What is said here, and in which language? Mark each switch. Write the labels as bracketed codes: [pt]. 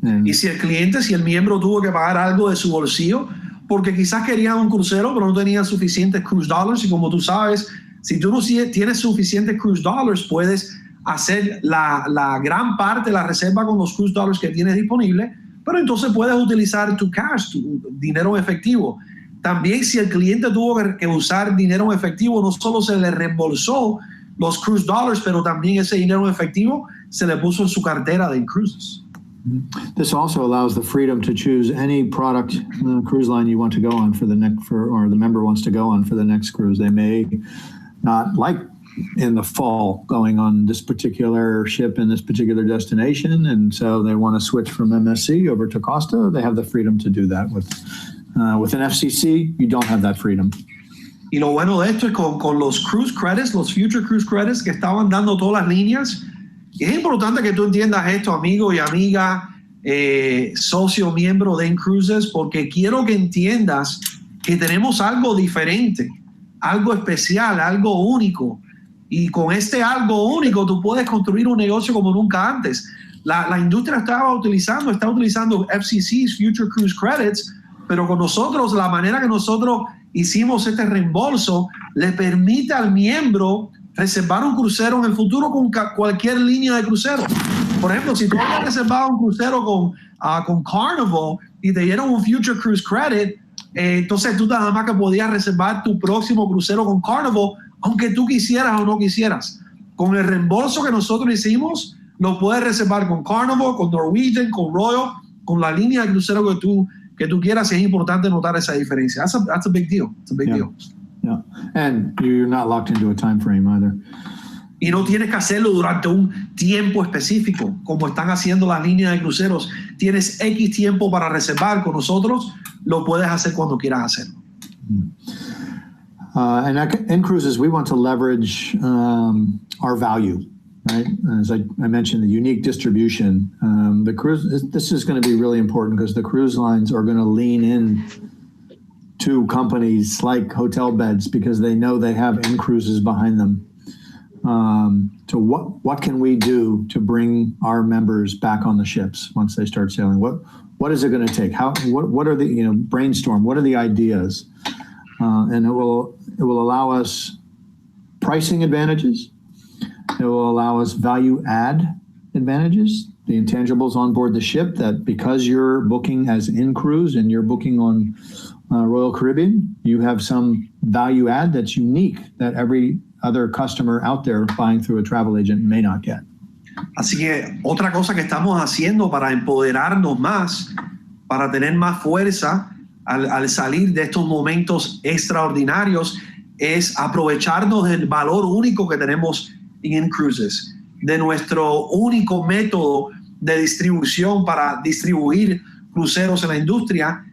[es] Y si el miembro tuvo que pagar algo de su bolsillo, porque quizás querían un crucero, pero no tenían suficientes cruise dollars, y como tú sabes, si tú no tienes suficientes cruise dollars, puedes hacer la gran parte de la reserva con los cruise dollars que tienes disponible, pero entonces puedes utilizar tu cash, tu dinero en efectivo. También si el cliente tuvo que usar dinero en efectivo, no solo se le reembolsó los cruise dollars, pero también ese dinero en efectivo se le puso en su cartera de cruises. [en] This also allows the freedom to choose any product cruise line you want to go on or the member wants to go on for the next cruise. They may not like in the fall going on this particular ship in this particular destination, and so they want to switch from MSC over to Costa. They have the freedom to do that. With an FCC, you don't have that freedom. [es] Y lo bueno de esto es con los cruise credits, los future cruise credits que estaban dando todas las líneas. Y es importante que tú entiendas esto, amigo y amiga, socio, miembro de Cruises, porque quiero que entiendas que tenemos algo diferente, algo especial, algo único. Y con este algo único tú puedes construir un negocio como nunca antes. La industria está utilizando FCC's Future Cruise Credits, pero con nosotros, la manera que nosotros hicimos este reembolso le permite al miembro reservar un crucero en el futuro con cualquier línea de crucero. Por ejemplo, si tú habías reservado un crucero con Carnival y te dieron un Future Cruise Credit, entonces tú nada más que podías reservar tu próximo crucero con Carnival, aunque tú quisieras o no quisieras. Con el reembolso que nosotros hicimos, lo puedes reservar con Carnival, con Norwegian, con Royal, con la línea de crucero que tú quieras. Es importante notar esa diferencia. [en] That's a big deal. It's a big deal. Yeah. And you're not locked into a time frame either. [es] Y no tienes que hacerlo durante un tiempo específico, como están haciendo las líneas de cruceros. Tienes X tiempo para reservar. Con nosotros lo puedes hacer cuando quieras hacerlo. [en] And in Cruises, we want to leverage our value, right? As I mentioned, the unique distribution. This is going to be really important because the cruise lines are going to lean in to companies like hotel beds because they know they have Cruises behind them. So what can we do to bring our members back on the ships once they start sailing? What is it going to take? What are the brainstorm? What are the ideas? And it will allow us pricing advantages. It will allow us value add advantages, the intangibles on board the ship that because you're booking as cruise and you're booking on Royal Caribbean, you have some value add that's unique that every other customer out there buying through a travel agent may not get. [es] Así que otra cosa que estamos haciendo para empoderarnos más, para tener más fuerza al salir de estos momentos extraordinarios, es aprovecharnos del valor único que tenemos en Cruises, de nuestro único método de distribución para distribuir cruceros en la industria.